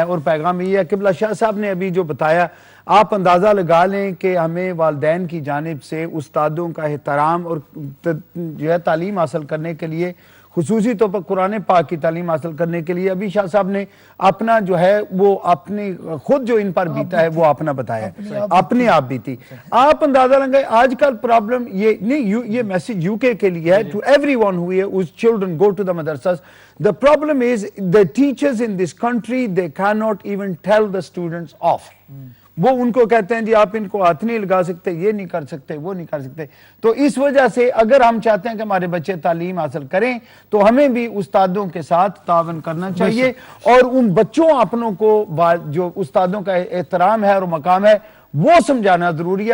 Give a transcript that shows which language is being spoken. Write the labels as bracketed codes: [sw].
[ur] اور پیغام یہ ہے قبلہ شاہ صاحب نے ابھی جو بتایا, آپ اندازہ لگا لیں کہ ہمیں والدین کی جانب سے استادوں کا احترام اور جو ہے تعلیم حاصل کرنے کے لیے, خصوصی طور پر قرآن پاک کی تعلیم حاصل کرنے کے لیے ابھی شاہ صاحب نے اپنا جو ہے وہ اپنی خود جو ان پر بیتا ہے وہ اپنا بتایا, اپنے آپ بیتی. آپ اندازہ لگائیں آج کل پرابلم یہ نہیں, یہ میسیج یو کے لیے ہے, [en] To everyone whose children go to the madrasas. The problem is the teachers in this country, they cannot even tell the students off. [ur] وہ ان کو کہتے ہیں جی آپ ان کو ہاتھ نہیں لگا سکتے, یہ نہیں کر سکتے, وہ نہیں کر سکتے. تو اس وجہ سے اگر ہم چاہتے ہیں کہ ہمارے بچے تعلیم حاصل کریں تو ہمیں بھی استادوں کے ساتھ تعاون کرنا چاہیے, اور ان بچوں اپنوں کو جو استادوں کا احترام ہے اور مقام ہے وہ سمجھانا ضروری ہے.